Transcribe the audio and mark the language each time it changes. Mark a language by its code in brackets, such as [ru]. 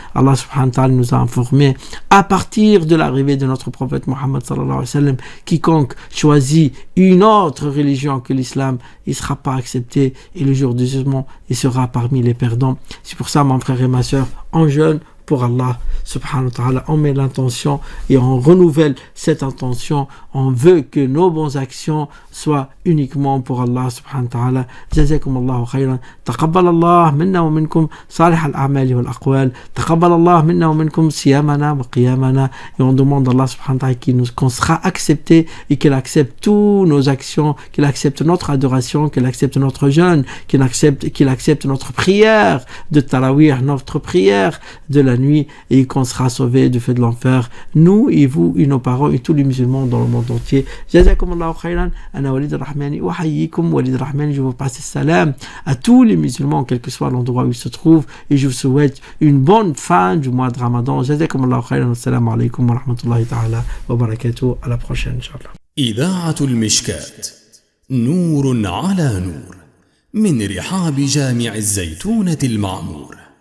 [fr] Allah subhanahu wa ta'ala nous a informé à partir de l'arrivée de notre prophète Muhammad sallallahu alayhi wa sallam, quiconque choisit une autre religion que l'islam, il ne sera pas accepté et le jour du jugement, il sera parmi les perdants. C'est pour ça, mon frère et ma sœur, on jeûne pour Allah subhanahu wa ta'ala, on met l'intention et on renouvelle cette intention. On veut que nos bonnes actions soient uniquement pour Allah subhanahu wa ta'ala. [ar] جزاكم الله خيرا. تقبل الله منا ومنكم صالح الأعمال والأقوال. تقبل الله منا ومنكم صيامنا وقيامنا. [fr] Et on demande à Allah subhanahu wa ta'ala qu'on sera accepté et qu'il accepte toutes nos actions, qu'il accepte notre adoration, qu'il accepte notre jeûne, qu'il accepte notre prière de tarawih, notre prière de la nuit, et qu'on sera sauvé du feu de l'enfer, nous et vous et nos parents et tous les musulmans dans le monde entier. [ar] جزاكم الله خيرا. أنا وليد الرحماني أحييكم. [fr] وليد الرحماني, je vous passe le salam à tous les musulmans, quel que soit l'endroit où ils se trouvent, et je vous souhaite une bonne fin du mois de Ramadan. [ar] جزاكم الله خيرا. السلام عليكم ورحمة الله تعالى وبركاته. [fr] À la prochaine, Inch'Allah. [ar] إذاعة المشكات، نور على نور، من رحاب جامع الزيتونة المعمور.